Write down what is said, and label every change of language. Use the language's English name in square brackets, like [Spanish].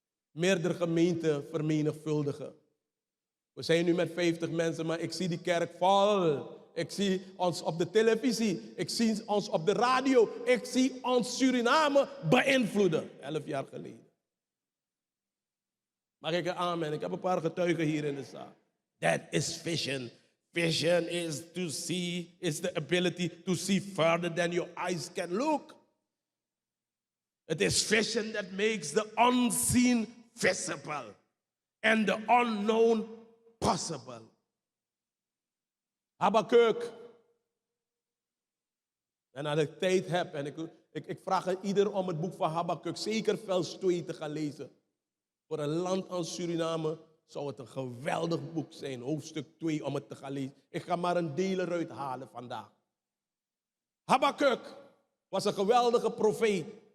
[Dutch] Meerdere gemeenten vermenigvuldigen. We zijn nu met 50 mensen, maar ik zie die kerk vol. Ik zie ons op de televisie. Ik zie ons op de radio. Ik zie ons Suriname beïnvloeden. 11 jaar geleden. Mag ik een amen? Ik heb een paar getuigen hier in de zaal. [English] That is vision. Vision is to see, is the ability to see further than your eyes can look. It is vision that makes the unseen visible and the unknown possible. [Dutch] Habakuk. En als ik tijd heb, en ik vraag aan ieder om het boek van Habakuk, zeker vers 2 te gaan lezen. Voor een land als Suriname zou het een geweldig boek zijn, hoofdstuk 2, om het te gaan lezen. Ik ga maar een deel eruit halen vandaag. Habakuk was een geweldige profeet.